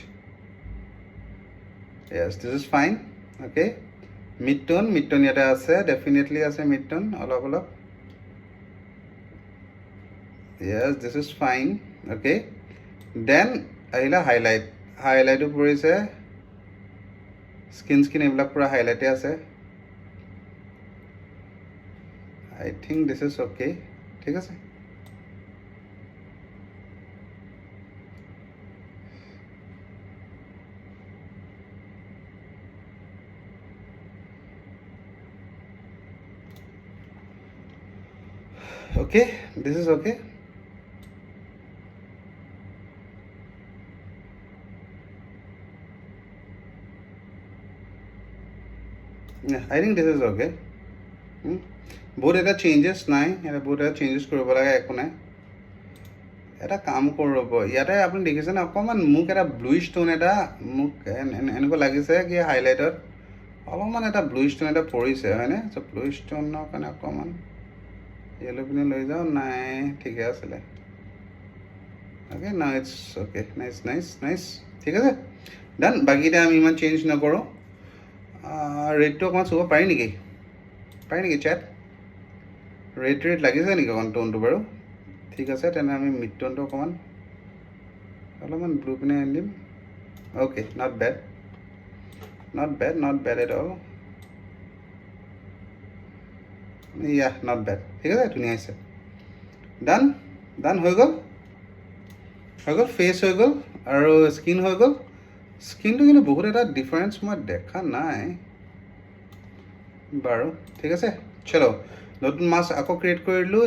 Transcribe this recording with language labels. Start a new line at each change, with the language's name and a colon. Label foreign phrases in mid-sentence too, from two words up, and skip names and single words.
English: yes this is fine okay
Assamese: মিডটন ইয়াতে আছে ডেফিনেটলি আছে মিডটন অলপ অলপ
English: yes this is fine okay
Assamese: দেন আহিলে হাইলাইটো পৰিছে স্কিন এইবিলাক পূৰা হাইলাইটে আছে
English: I think this is okay
Assamese: ঠিক আছে
English: okay this is okay yeah I think this is okay
Assamese: বহুত এটা চেঞ্জেছ নাই এটা বহুত এটা চেঞ্জেছ কৰিব লাগে একো নাই এটা কাম কৰোঁ ৰ'ব ইয়াতে আপুনি দেখিছেনে অকণমান মোক এটা
English: blue stone
Assamese: এটা মোক এনেকুৱা লাগিছে কি হাইলাইটত অলপমান এটা
English: blue stone
Assamese: এটা পৰিছে হয়নে চ'
English: blue stoneৰ
Assamese: কাৰণে অকণমান येलो पिने লৈ যাও নাই ঠিকে আছিলে
English: okay now it's okay nice
Assamese: ঠিক আছে ডান বাকিটা আমি ইমান চেঞ্জ নকৰোঁ ৰেডটো অকণমান চুব পাৰি নেকি চেট ৰেড লাগিছে নেকি অকণ টোনটো বাৰু ঠিক আছে তেনে আমি
English: mid toneটো
Assamese: অকণমান অলপমান ব্লু পিনে আনি দিম
English: okay not bad at all yeah not bad
Assamese: ঠিক আছে ধুনীয়া হৈছে ডান হৈ গ'ল ফেচ হৈ গ'ল আৰু স্কিন হৈ গ'ল স্কিনটো কিন্তু বহুত এটা ডিফাৰেঞ্চ মই দেখা নাই বাৰু ঠিক আছে চলো নতুন মাস্ক আকৌ ক্ৰিয়েট কৰিলোঁ